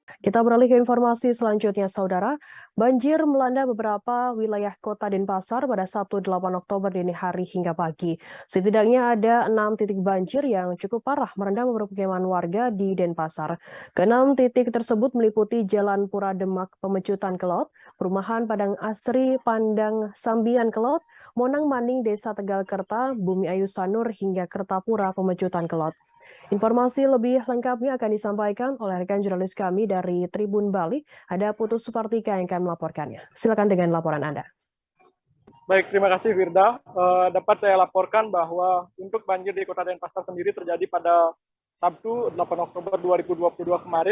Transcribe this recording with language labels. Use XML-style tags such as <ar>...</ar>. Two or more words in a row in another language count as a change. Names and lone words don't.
<id>Kita beralih ke informasi selanjutnya, Saudara. Banjir melanda beberapa wilayah kota Denpasar pada Sabtu 8 Oktober dini hari hingga pagi. Setidaknya ada 6 titik banjir yang cukup parah merendam permukiman warga di Denpasar. Keenam titik tersebut meliputi Jalan Pura Demak Pemecutan Kelot, Perumahan Padang Asri Pandang Sambian Kelot, Monang Maning Desa Tegal Kerta, Bumi Ayu Sanur hingga Kertapura Pemecutan Kelot. Informasi lebih lengkapnya akan disampaikan oleh rekan jurnalis kami dari Tribun Bali. Ada Putu Supartika yang akan melaporkannya. Silakan dengan laporan Anda. Baik, terima kasih Firda. Dapat saya laporkan bahwa untuk banjir di Kota Denpasar sendiri terjadi pada Sabtu 8 Oktober 2022 kemarin.</id>